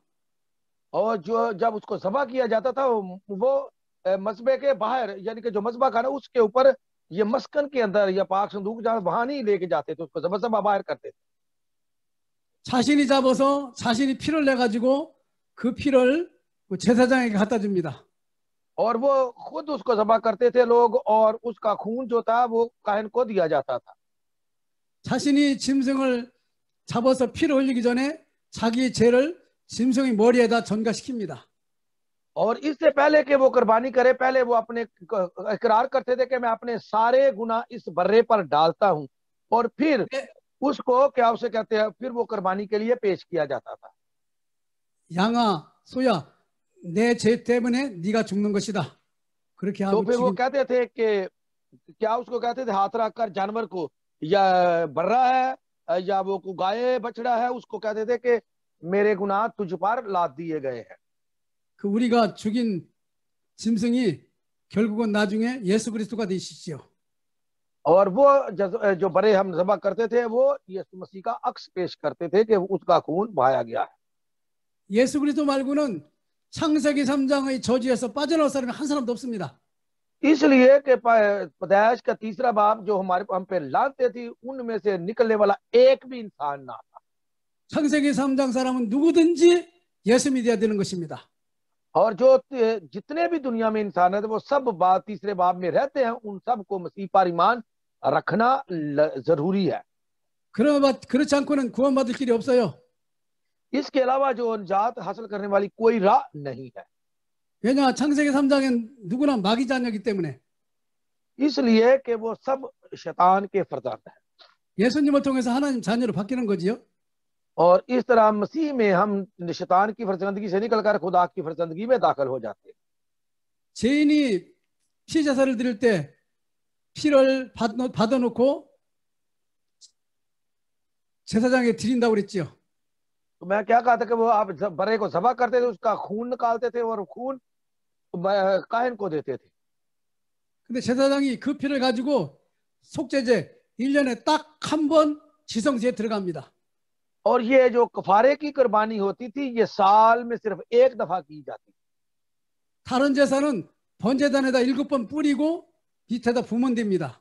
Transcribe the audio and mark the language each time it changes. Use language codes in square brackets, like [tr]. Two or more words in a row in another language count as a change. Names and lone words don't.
[ur] اور جو جب اس کو ذبح کیا جاتا تھا وہ مسبے کے باہر، یعنی کہ جو مسبا تھا نا اس کے اوپر، یہ مسکن کے اندر یا پاک صندوق جہاں وہاں نہیں لے کے جاتے تھے، اس کو ذبح باہر کرتے تھے. [ko] 자신이 잡아서 자신이 피를 내 가지고 그 피를 제사장에게 갖다 줍니다. [ur] اور وہ خود اس کو ذبح کرتے تھے لوگ، اور اس کا خون جو تھا وہ کاہن کو دیا جاتا تھا. [ko] 자신이 짐승을 잡아서 피를 흘리기 전에 자기의 죄를 짐승의 머리에다 전가시킵니다. [ur] اور اس سے پہلے کہ وہ قربانی کرے، پہلے وہ اپنے اقرار کرتے تھے کہ میں اپنے سارے گناہ اس برے پر ڈالتا ہوں، اور پھر اس کو کیا اسے کہتے ہیں، پھر وہ قربانی کے لیے پیش کیا جاتا تھا. [ko] 양아, 소야, 내 죄 때문에 네가 죽는 것이다. 그렇게 [ur] تو [ko] 하고 [ur] پھر وہ کہتے تھے کہ کیا اس کو کہتے تھے، ہاتھ رکھ کر جانور کو، یا برا ہے یا وہ گائے بچھڑا ہے، اس کو کہتے تھے کہ میرے گناہ تجھ پر لاد دیے گئے ہیں. [ko] 그 우리가 죽인 짐승이 결국은 나중에 예수 그리스도가 되시지요. [ur] اور وہ جو بڑے ہم ذبح کرتے تھے وہ یسوع مسیح کا عکس پیش کرتے تھے کہ اس کا خون بہایا گیا ہے. [ko] 예수 그리스도 말고는 창세기 3장의 저주에서 빠져나올 사람이 한 사람도 없습니다. [ur] اس لیے کہ پیدائش کا تیسرا باب جو ہم پہ لعنتیں تھی، ان میں سے نکلنے والا ایک بھی انسان نہ تھا. [ko] 창세기 3장 사람은 누구든지 예수 믿어야 되는 것입니다. [ur] اور جو جتنے بھی دنیا میں انسان ہے وہ سب بات تیسرے باب میں رہتے ہیں، ان سب کو مسیح پر ایمان رکھنا ضروری ہے. [ko] 그렇지 않고는 구원받을 길이 없어요. [ur] اس کے علاوہ جو نجات حاصل کرنے والی کوئی راہ نہیں ہے. [ko] 왜냐, 창세기 3장엔 누구나 마귀 자녀이기 때문에. [ur] اس لیے کہ وہ سب شیطان کے فرزاد ہیں. [ko] 예수님을 통해서 하나님 자녀로 바뀌는 거지요. [ur] اور اس طرح مسیح میں ہم شیطان کی فرزندگی سے نکل کر خدا کی فرزندگی میں داخل ہو جاتے ہیں. [ko] 죄인이 피제사를 드릴 때 피를 받아놓고 제사장에게 드린다고 그랬지요. [ur] تو میں کیا کہا تھا کہ وہ آپ برے کو ذبح کرتے تھے، اس کا خون نکالتے تھے اور خون کاہن کو دیتے تھے. [ko] 근데 제사장이 그 피를 가지고 속죄제 1년에 딱 한 번 지성소에 들어갑니다. [ur] اور یہ جو کفارے کی قربانی ہوتی تھی یہ سال میں صرف ایک دفعہ کی جاتی. [ko] 다른 제사는 번제단에다 7번 뿌리고 밑에다 부으면 됩니다.